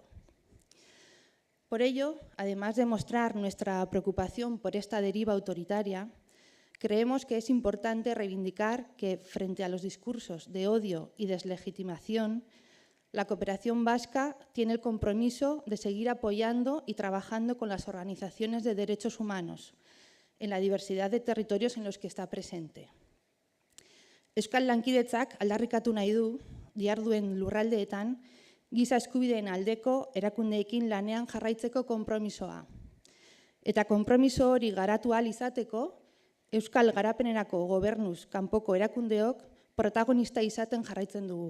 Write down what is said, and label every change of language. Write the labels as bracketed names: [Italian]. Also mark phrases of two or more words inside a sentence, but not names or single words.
[Spanish] Por ello, además de mostrar nuestra preocupación por esta deriva autoritaria, creemos que es importante reivindicar que, frente a los discursos de odio y deslegitimación, la cooperación vasca tiene el compromiso de seguir apoyando y trabajando con las organizaciones de derechos humanos en la diversidad de territorios en los que está presente. [Basque] Euskal Lankidetzak aldarrikatu nahi du, diharduen lurraldeetan, giza eskubideen aldeko erakundeekin lanean jarraitzeko konpromisoa. Eta konpromiso hori garatu ahal izateko, Euskal Garapenerako Gobernuz kanpoko erakundeok protagonista izaten jarraitzen dugu.